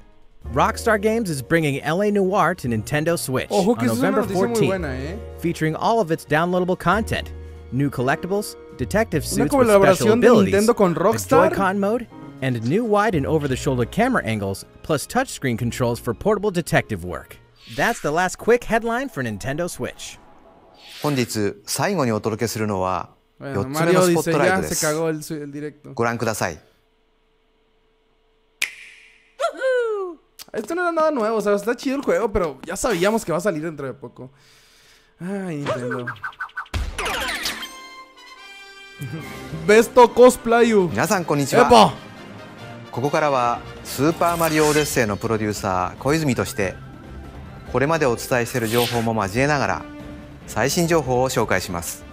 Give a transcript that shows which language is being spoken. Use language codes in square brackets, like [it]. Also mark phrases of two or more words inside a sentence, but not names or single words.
[en] Rockstar Games is bringing LA Noire to Nintendo Switch on November 14th, featuring all of its downloadable content, new collectibles, detective suits with special abilities, a Joy-Con mode, and new wide and over-the-shoulder camera angles, plus touchscreen controls for portable detective work. That's the last quick headline for Nintendo Switch. [ja] 本日最後にお届けするのは4つ目のスポットライトです。ご覧ください。 [es] Esto no era nada nuevo, o sea, está chido el juego, pero ya sabíamos que va a salir dentro de poco. Ay, Nintendo. Besto cosplay. [ja] 皆さんこんにちは。ここからはスーパーマリオオデッセイのプロデューサー小泉としてこれまでお伝えしている情報も交えながら最新情報を紹介します。